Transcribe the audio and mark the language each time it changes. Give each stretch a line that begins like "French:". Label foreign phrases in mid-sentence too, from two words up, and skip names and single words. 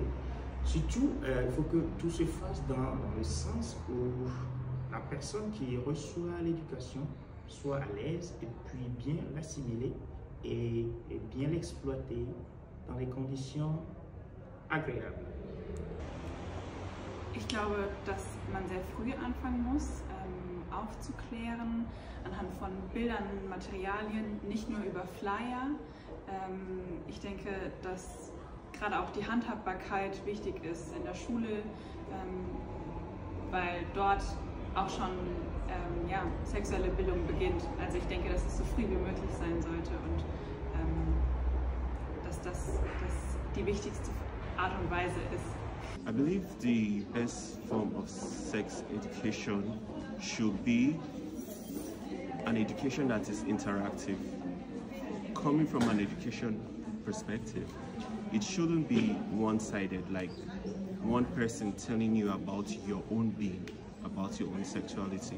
French: Surtout, il faut que tout se fasse dans le sens où la personne qui reçoit l'éducation soit à l'aise et puis bien l'assimiler et bien l'exploiter dans des conditions agréables.
German: Ich glaube, dass man sehr früh anfangen muss, aufzuklären, anhand von Bildern, Materialien, nicht nur über Flyer. Ich denke, dass gerade auch die Handhabbarkeit wichtig ist in der Schule, weil dort auch schon ja, sexuelle Bildung beginnt. Also ich denke, dass es so früh wie möglich sein sollte und dass das die wichtigste Art und Weise ist.
English: I believe the best form of sex education should be an education that is interactive. Coming from an education perspective, it shouldn't be one-sided, like one person telling you about your own being, about your own sexuality.